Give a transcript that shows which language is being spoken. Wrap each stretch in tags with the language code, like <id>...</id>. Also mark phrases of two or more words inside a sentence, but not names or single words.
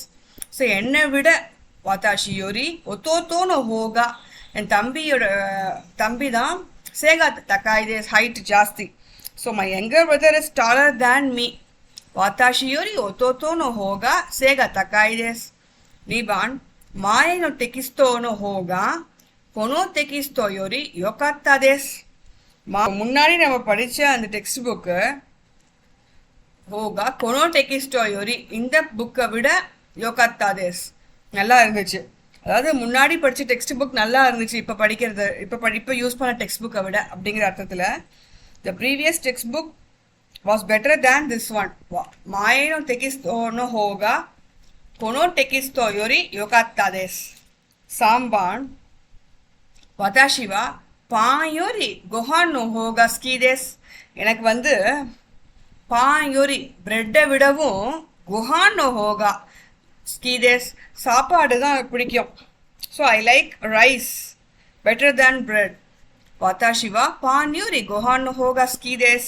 <ta>ஸோ என்னை விட</ta> <ja>私より弟の方が,</ja> <ta>என் தம்பி தான்</ta> <ja>背が高いです,</ja> <ta>ஹைட் ஜாஸ்தி.</ta> <en>So my younger brother is taller than me.</en> <ja>私より弟の方が背が高いです. 2 番、前のテキストの方がこのテキストより良かったです。</ja> <ta>முன்னாடி நம்ம படிச்ச அந்த டெக்ஸ்ட் புக்கு</ta> <ja>方がこのテキストより,</ja> <ta>இந்த புக்கை விட</ta> <ja>良かったです,</ja> <ta>நல்லா இருந்துச்சு. அதாவது முன்னாடி படிச்ச டெக்ஸ்ட் புக் நல்லா இருந்துச்சு இப்போ படிக்கிறது, இப்போ யூஸ் பண்ண டெக்ஸ்ட் புக்கை விட அப்படிங்கிற அர்த்தத்தில்</ta> <en>the previous text book was better than this one.</en> <ja>前のテキストの方がこのテキストより良かったです. 3 番、私はパンよりご飯の方が好きです。</ja> <ta>எனக்கு வந்து</ta> <ja>パンより</ja> <ta>பிரெட்டை விடவும்</ta> <ja>ご飯の方が好きです,</ja> <ta>சாப்பாடு தான் பிடிக்கும்.</ta> <en>So I like rice better than bread.</en> <ja>私はパンよりご飯の方が好きです.</ja>